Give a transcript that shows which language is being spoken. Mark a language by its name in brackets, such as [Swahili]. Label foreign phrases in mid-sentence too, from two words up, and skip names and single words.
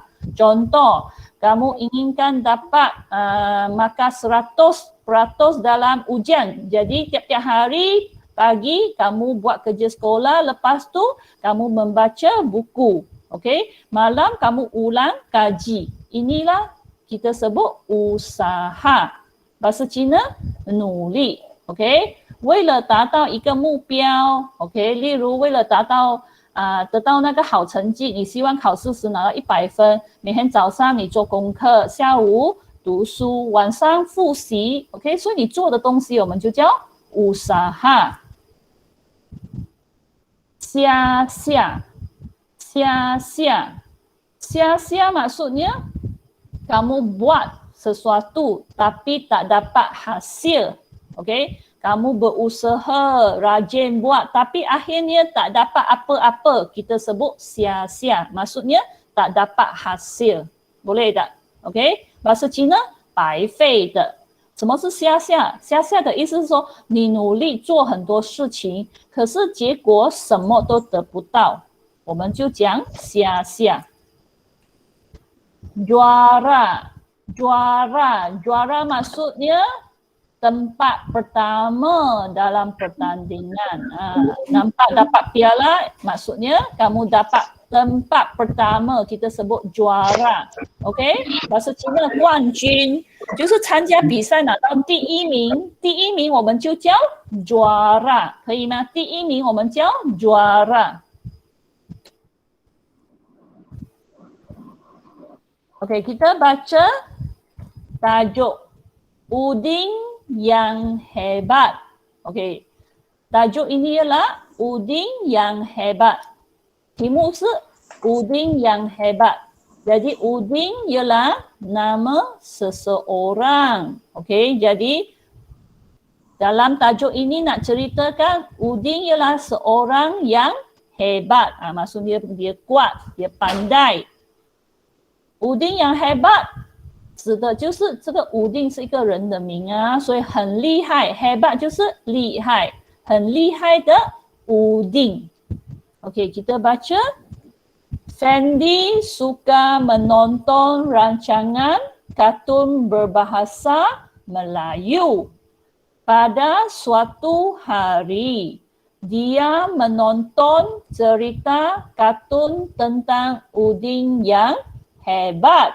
[Malay] Contoh, kamu inginkan dapat markah 100% dalam ujian, jadi tiap-tiap hari pagi kamu buat kerja sekolah, lepas tu kamu membaca buku. Okey, malam kamu ulang kaji. Inilah kita sebut usaha. Bahasa Cina [Chinese] 努力。OK， 为了达到一个目标 ，OK， 例如为了得到那个好成绩，你希望考试时拿到100分，每天早上你做功课，下午读书，晚上复习。OK， 所以你做的东西我们就叫 usaha。 [Malay] sia-sia maksudnya kamu buat sesuatu tapi tak dapat hasil. Okey, kamu berusaha rajin buat tapi akhirnya tak dapat apa-apa, kita sebut sia-sia. Maksudnya tak dapat hasil. Boleh tak? Okey, bahasa Cina 白费的。 [Chinese] 什么是下下？下下的意思是说，你努力做很多事情，可是结果什么都得不到，我们就讲下下。 [Malay] juara maksudnya tempat pertama dalam pertandingan. Nampak dapat piala, maksudnya kamu dapat tempat pertama, kita sebut juara. [Chinese] OK， [Malay] bahasa Cina [Chinese] 冠军就是参加比赛拿到第一名，第一名我们就叫 juara， 可以吗？第一名我们叫 [Malay] juara。OK， kita baca tajuk Udin yang hebat. OK， tajuk ini ialah Udin yang hebat. [Chinese] 题目是 Udin yang hebat. [Malay] Jadi Udin ialah nama seseorang. Okey, jadi dalam tajuk ini nak ceritakan Udin ialah seorang yang hebat. Maksudnya dia kuat, dia pandai. [Chinese] Udin yang hebat 指的就是这个武定是一个人的名所以很厉害 hebat 就是厉害，很厉害的 Udin。 [Malay] Okey, kita baca. Fendi suka menonton rancangan kartun berbahasa Melayu. Pada suatu hari, dia menonton cerita kartun tentang Udin yang hebat.